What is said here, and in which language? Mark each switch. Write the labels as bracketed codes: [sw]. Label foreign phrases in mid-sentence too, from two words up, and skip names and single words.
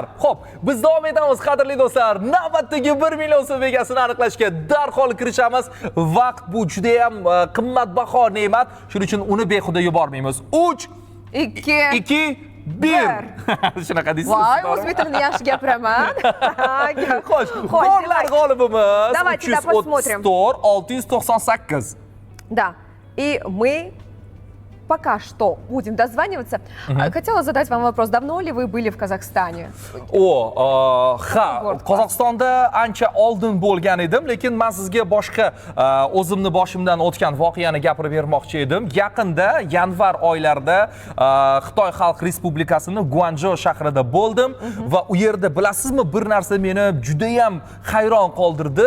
[uz] Xo'p, biz davom etamiz, qadrli do'stlar. Navbatdagi 1 million so'm egasini aniqlashga darhol kirishamiz. Vaqt bu juda ham qimmatbaho ne'mat, shuning uchun uni behuda yubormaymiz. 3 2 1. Shunaqa deysiz. Voy, o'zbeklarni yaxshi gapiraman. Xo'sh, borlar g'olibimiz. [ru] Давайте посмотрим. 698. Да. И мы пока что будем дозваниваться. Хотела задать вам вопрос. Давно ли вы были в Казахстане? [uz] Qozog'istonda ancha oldin bo'lgan edim, lekin men sizga boshqa o'zimni boshimdan o'tgan voqeani gapirib bermoqchi edim. Yaqinda yanvar oylarida Xitoy Xalq Respublikasining Guanzhou shahrida bo'ldim va u yerda bilasizmi, bir narsa meni juda ham hayron qoldirdi.